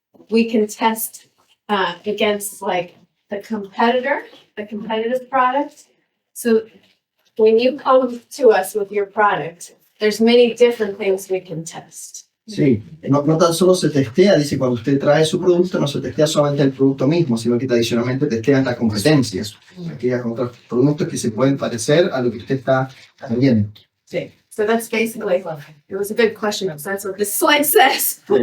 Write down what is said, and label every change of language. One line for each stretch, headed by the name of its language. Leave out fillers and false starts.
English: We can test against like the competitive product. So when you come to us with your product, there's many different things we can test.
Spanish: Sí, no tan solo se testea, dice, cuando usted trae su producto, no se testea solamente el producto mismo, sino que adicionalmente testea las competencias, aquellos otros productos que se pueden parecer a lo que usted está vendiendo. Sí.
English: So that's basically, it was a good question, because that's what this slide says.